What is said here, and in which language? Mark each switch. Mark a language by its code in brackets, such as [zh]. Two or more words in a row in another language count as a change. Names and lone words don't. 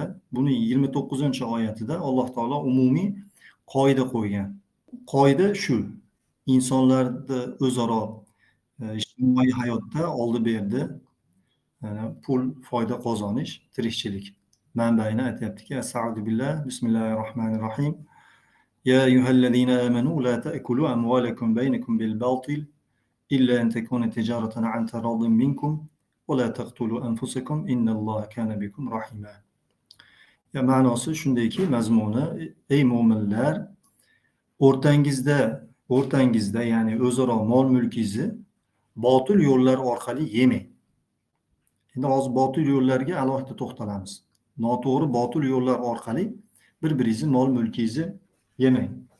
[uz] Buni 29-oyatida Alloh taolo umumiy qoida qo'ygan. Qoida shu: insonlarni o'zaro ijtimoiy hayotda oldi-berdi, pul, foyda qozonish, tirikchilik manbaini aytayaptiki, [ar] أستغفر بالله، بسم الله الرحمن الرحيم. يا أيها الذين آمنوا لا تأكلوا أموالكم بينكم بالباطل إلا أن تكون تجارة عن تراض منكم ولا تقتلوا أنفسكم إن الله كان بكم رحيما. [uz] Ya ma'nosi shundayki, mazmuni, ey mu'minlar, o'rtangizda ya'ni o'zaro mol-mulkingizni botil yo'llar orqali yemang. Endi hozir botil yo'llarga alohida to'xtalamiz. Noto'g'ri botil yo'llar orqali bir-biringizni mol mulkingizni yemang.